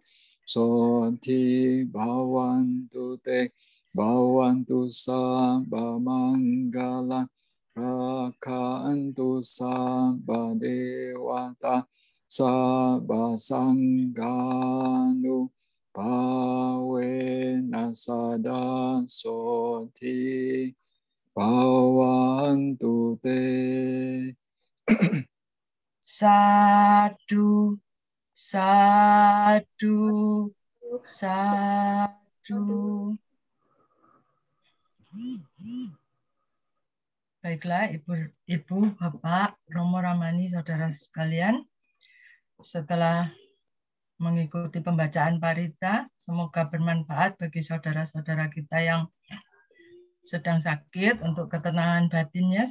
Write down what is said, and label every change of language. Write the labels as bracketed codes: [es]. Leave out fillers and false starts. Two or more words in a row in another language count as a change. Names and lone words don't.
[pi] sonti bawantu te bawantu sabba manggala rakantu sabba dewata sabba sangganu pawena sada sonti bawantu te. Sadu, sadu, sadu. [id] Baiklah, Ibu, Bapak, Romo Ramani, saudara sekalian. Setelah mengikuti pembacaan parita, semoga bermanfaat bagi saudara-saudara kita yang sedang sakit untuk ketenangan batinnya.